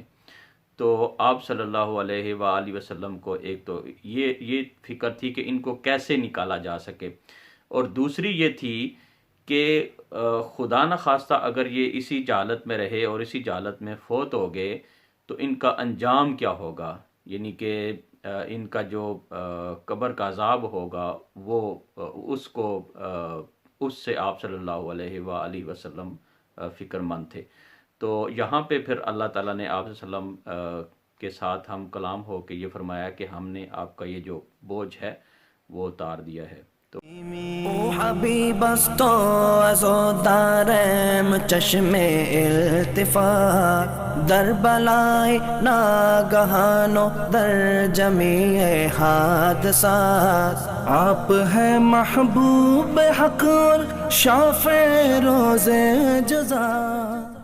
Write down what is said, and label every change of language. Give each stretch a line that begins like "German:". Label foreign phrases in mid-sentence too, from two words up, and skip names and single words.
Urdu: تو آپ صلی اللہ علیہ وآلہ وسلم کو ایک تو یہ فکر تھی کہ ان کو کیسے نکالا جا سکے، اور دوسری یہ تھی کہ خدا نخواستہ اگر یہ اسی جہالت میں رہے اور اسی جہالت میں فوت ہو گئے تو ان کا انجام کیا ہوگا، یعنی کہ ان کا جو قبر کا عذاب ہوگا وہ اس سے آپ صلی اللہ علیہ وآلہ وسلم فکر مند تھے۔ تو یہاں پہ پھر اللہ تعالیٰ نے آپ صلی اللہ علیہ وسلم کے ساتھ ہم کلام ہو کے یہ فرمایا کہ ہم نے آپ کا یہ جو بوجھ ہے وہ اتار دیا ہے۔ تو
Persian: او حبیب است و عزادارم چشم التفات در بلای ناگہان و در جمیع حادثات،
Urdu: آپ ہے محبوب حق اور شافع روز جزا۔